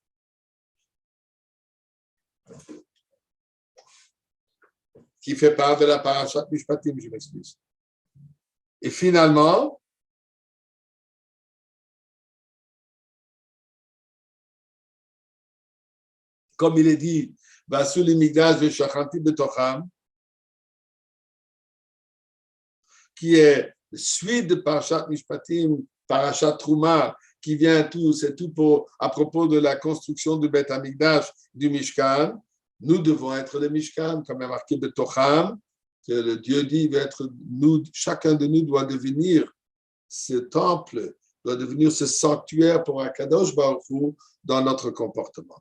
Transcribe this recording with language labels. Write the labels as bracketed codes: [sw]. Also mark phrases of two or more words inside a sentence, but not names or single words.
[fr] Qui fait part de la Parashat Mishpatim, je m'excuse. Et finalement, comme il est dit, [he] ועשו לי מקדש ושכנתי בתוכם, [fr] qui est suite de Parashat Mishpatim, Parashat Trouma, qui vient tout, c'est tout à propos de la construction du [he] בית המקדש, [fr] du Mishkan. Nous devons être le Mishkan, comme est marqué Betocham, que le Dieu dit, chacun de nous doit devenir ce temple, doit devenir ce sanctuaire pour [he] הקדוש ברוך הוא [fr] dans notre comportement.